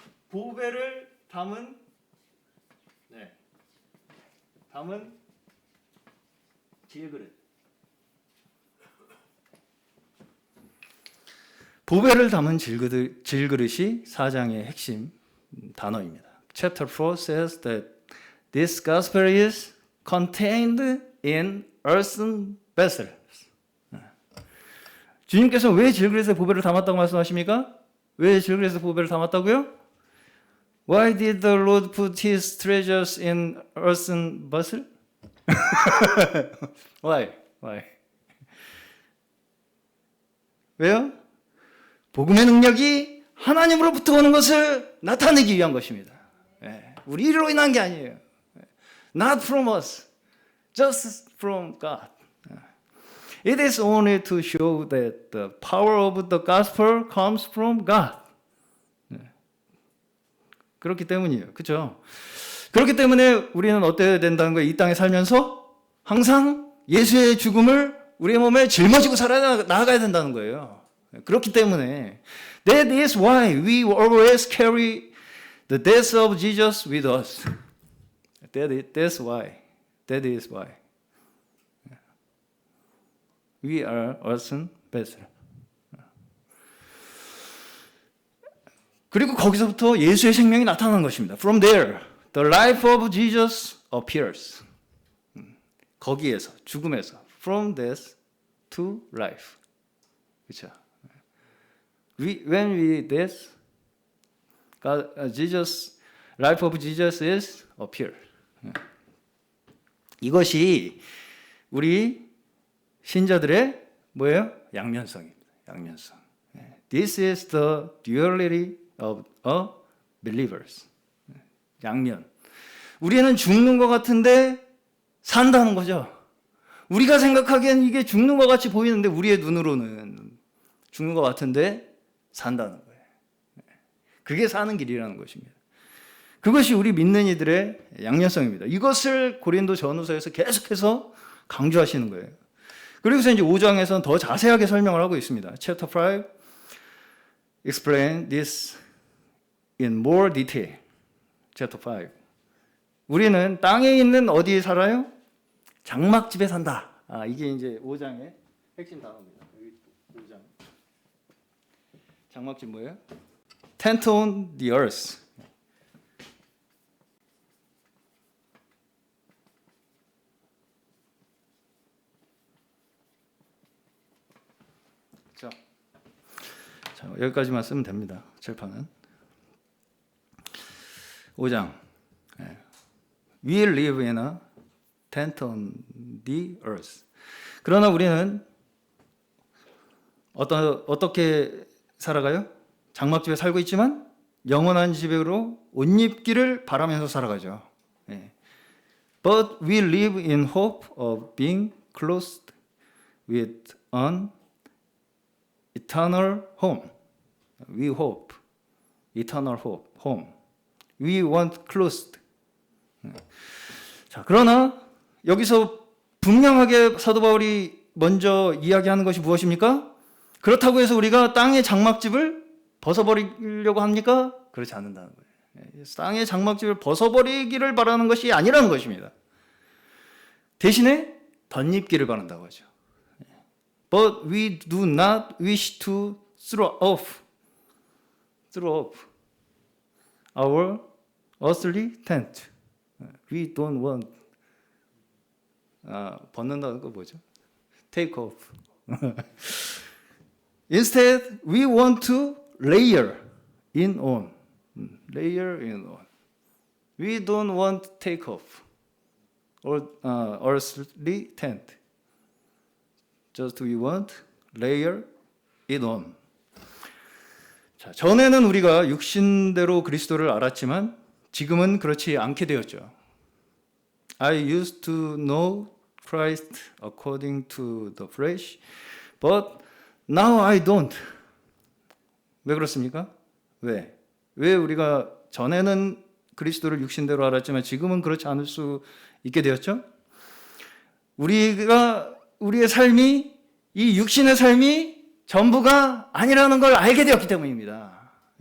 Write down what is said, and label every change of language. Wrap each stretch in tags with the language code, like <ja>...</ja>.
<ko>보배를 담은 질그릇. 보배를 담은 질그릇이 4장의 핵심 단어입니다.</ko> <en>Chapter 4 says that this gospel is contained in earthen vessels.</en> <ko>주님께서 왜 질그릇에 보배를 담았다고 말씀하십니까? 왜 질그릇에 보배를 담았다고요?</ko> <en>Why did the Lord put his treasures in earthen vessel? Why?</en> <ko>왜요? 복음의 능력이 하나님으로부터 오는 것을 나타내기 위한 것입니다. 우리로 인한 게 아니에요.</ko> <en>Not from us, just from God. It is only to show that the power of the gospel comes from God.</en> <ko>그렇기 때문이에요. 그렇죠? 그렇기 때문에 우리는 어때야 된다는 거예요? 이 땅에 살면서 항상 예수의 죽음을 우리의 몸에 짊어지고 나아가야 된다는 거예요. 그렇기 때문에</ko> <en>That is why we always carry the death of Jesus with us. That's why. That is why. We are earthen vessel.</en> <ko>그리고 거기서부터 예수의 생명이 나타나는 것입니다.</ko> <en>From there, the life of Jesus appears.</en> <ko>거기에서, 죽음에서,</ko> <en>from death to life.</en> <ko>그렇죠?</ko> <en>When we death, life of Jesus is appear.</en> <ko>이것이 우리 신자들의 뭐예요? 양면성입니다. 양면성.</ko> <en>This is the duality of a believers.</en> <ko>양면. 우리는 죽는 것 같은데 산다는 거죠. 우리가 생각하기엔 이게 죽는 것 같이 보이는데 우리의 눈으로는 죽는 것 같은데 산다는 거예요. 그게 사는 길이라는 것입니다. 그것이 우리 믿는 이들의 양면성입니다. 이것을 고린도 전후서에서 계속해서 강조하시는 거예요. 그리고서 이제 5장에서는 더 자세하게 설명을 하고 있습니다.</ko> <en>Chapter 5 explain this in more detail. Chapter 5.</en> <ko>우리는 땅에 있는 어디에 살아요? 장막집에 산다. 이게 이제 5장의 핵심 단어입니다. 여기 5장. 장막집 뭐예요?</ko> <en>Tent on the earth.</en> <ko>자, 여기까지만 쓰면 됩니다. 칠판은 5장.</ko> <en>We live in a tent on the earth.</en> <ko>그러나 우리는 어떻게 살아가요? 장막집에 살고 있지만 영원한 집으로 옷 입기를 바라면서 살아가죠.</ko> <en>But we live in hope of being clothed with an eternal home. We hope, eternal hope, home. We want clothed.</en> <ko>자, 그러나 여기서 분명하게 사도 바울이 먼저 이야기하는 것이 무엇입니까? 그렇다고 해서 우리가 땅의 장막집을 벗어버리려고 합니까? 그렇지 않는다는 거예요. 땅의 장막집을 벗어버리기를 바라는 것이 아니라는 것입니다. 대신에 덧입기를 바란다고 하죠.</ko> <en>But we do not wish to throw off our earthly tent. We don't want</en> <ko>벗는다는 거 뭐죠?</ko> <en>Take off. Instead, we want to layer in on. Layer in on. We don't want to take off or earthly tent. Just we want layer it on.</en> <ko>자, 전에는 우리가 육신대로 그리스도를 알았지만 지금은 그렇지 않게 되었죠.</ko> <en>I used to know Christ according to the flesh, but now I don't.</en> <ko>왜 그렇습니까? 왜 우리가 전에는 그리스도를 육신대로 알았지만 지금은 그렇지 않을 수 있게 되었죠? 우리의 삶이, 이 육신의 삶이 전부가 아니라는 걸 알게 되었기 때문입니다.</ko>